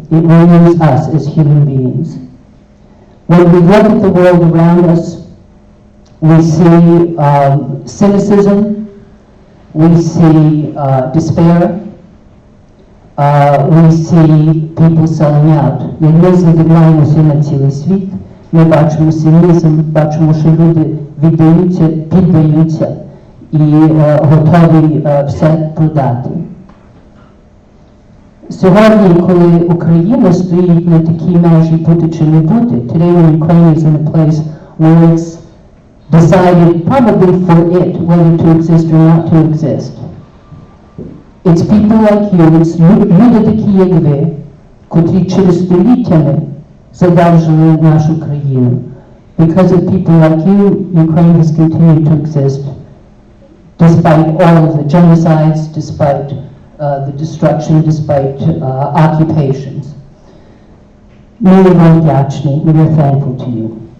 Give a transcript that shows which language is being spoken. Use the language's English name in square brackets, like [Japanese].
[English] It renews us as human beings. When we look at the world around us, we see cynicism, we see despair, we see people selling out. [Ukrainian] Як ми задивляємося на цілий світ, ми бачимо цинізм, бачимо, що люди віддаються, піддаються і готові все продати. Сьогодні, коли Україна стоїть на такій межі бути чи не бути, [English] today when Ukraine is in a place where it's decided probably for it whether to exist or not to exist. It's people like you, it's [Ukrainian] люди такі, як ви, котрі через століттями задержали нашу країну. [English] Because of people like you, Ukraine has continued to exist despite all of the genocides, despite the destruction, despite occupations. [Ukrainian] Ми вам вдячні, [English] we are thankful to you.